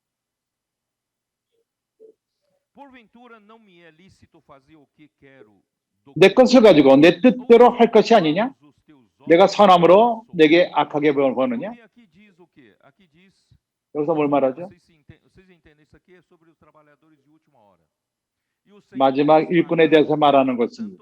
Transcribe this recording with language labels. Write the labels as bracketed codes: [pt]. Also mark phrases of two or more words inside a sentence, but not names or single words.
[pt] Porventura não me é lícito fazer o que quero [ko] 내 것을 가지고 내 뜻대로 할 것이 아니냐? 내가 선함으로 내게 악하게 보느냐? 여기서 뭘 말하죠? 마지막 일꾼에 대해서 말하는 것입니다.